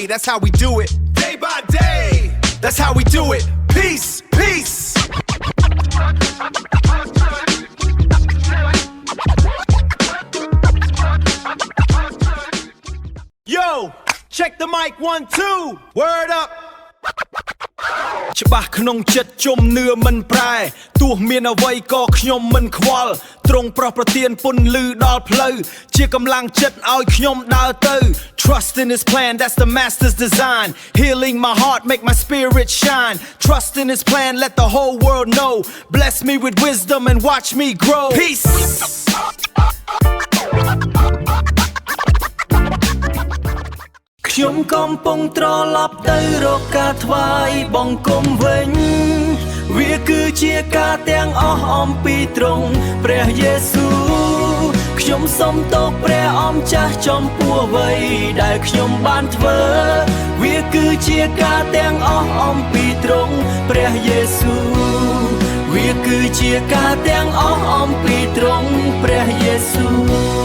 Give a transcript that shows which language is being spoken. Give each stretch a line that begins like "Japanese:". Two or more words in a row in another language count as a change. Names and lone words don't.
English: That's how we do it. Day by day. That's how we do it. Peace, peace. Check the mic 1 2 Word up
Khmer: ច្បាស់ក្នុងចិត្តជំនឿមិនប្រែទោះមានអ្វីក៏ខ្ញុំមិនខ្វល់ទ្រង់ប្រោះប្រទានពន្លឺដល់ផ្លូវជាកម្លាំងចិត្តឲ្យខ្ញុំដើរទៅ
English: Trust in his plan that's the master's design Healing my heart make my spirit shine Trust in his plan let the whole world know Bless me with wisdom and watch me grow Peace
Khmer: ខ្ញុំកំពុងត្រឡប់ទៅរកការថ្វាយបង្គំវិញវាគឺជា ការទាំងអស់អំពីទ្រង់ព្រះយេស៊ូវខ្ញុំសូមទោសព្រះអម្ចាស់ចំពោះអ្វីដែលខ្ញុំបានធ្វើវាគឺជាការទាំងអស់អំពីទ្រង់ព្រះយេស៊ូវវាគឺជាការទាំងអស់អំពីទ្រង់ព្រះយេស៊ូវ